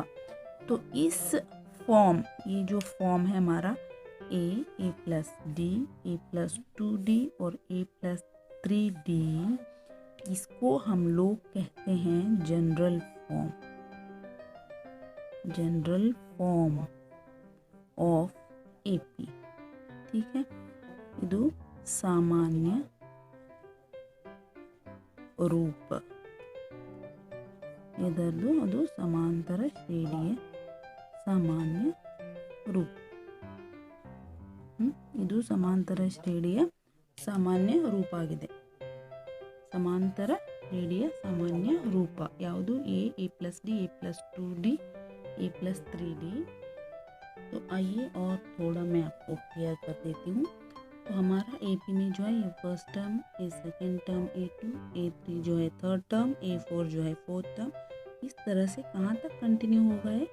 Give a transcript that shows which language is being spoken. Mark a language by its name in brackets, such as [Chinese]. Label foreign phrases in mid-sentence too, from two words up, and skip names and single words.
[Hindi] तो इस फॉर्म, ये जो फॉर्म है हमारा A प्लस D, A प्लस 2D और A प्लस 3D, इसको हम लोग कहते हैं [English] general form of AP, [Hindi] ठीक है। [Kannada] ಇದು ಸಾಮಾನ್ಯ ರೂಪ, ಇದರದು ಅದು ಸಮಾಂತರ ಶ್ರೇಣಿಯ ಸಾಮಾನ್ಯ ರೂಪ। ಇದು ಸಮಾಂತರ ಶ್ರೇಣಿಯ ಸಾಮಾನ್ಯ ರೂಪ ಆಗಿದೆ। ಸಮಾಂತರ ಶ್ರೇಣಿಯ ಸಾಮಾನ್ಯ ರೂಪ ಯಾವುದು? [English] A plus D, A plus 2D, A plus 3D. [Hindi] तो आइए और थोड़ा मैं आपको क्लियर कर देती हूँ। तो हमारा AP में जो है ये [English] first term, [Hindi] ये [English] second term [Hindi] A2, A3 जो है [English] third term, [Hindi] A4 जो है [English] fourth term, [Hindi] इस तरह से कहाँ तक कंटिन्यू होगा है?